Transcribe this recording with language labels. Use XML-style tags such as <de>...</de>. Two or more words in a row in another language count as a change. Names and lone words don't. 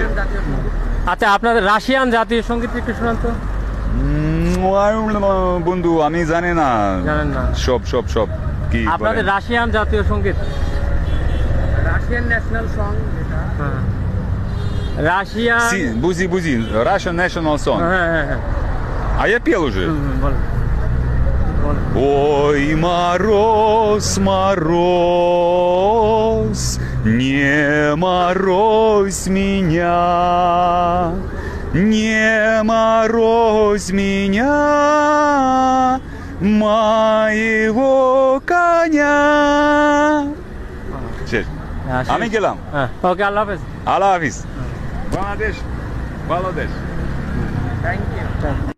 <bn>আচ্ছা, আপনাদের রাশিয়ান জাতীয় সঙ্গীত একটু শোনান তো। বন্ধু আমি জানি না। জানেন না? সব কি আপনাদের বলেন? রাশিয়ান জাতীয় সঙ্গীত,</bn> <en>Russian National Song. রাশিয়ান। বুঝি Russian National Song.</en> <bn>হ্যাঁ হ্যাঁ হ্যাঁ।</bn> <ru>А я пел уже.</ru> <bn>বলেন বলেন।</bn> <ru>Ой, мороз, не морозь меня, не морозь меня, моего коня.</ru> <bn>শেষ। আমি গেলাম। হ্যাঁ, ওকে,</bn> <ar>الله حافظ. الله حافظ.</ar> <bn>বাংলাদেশ ভালো দেশ।</bn> <en>thank you.</en>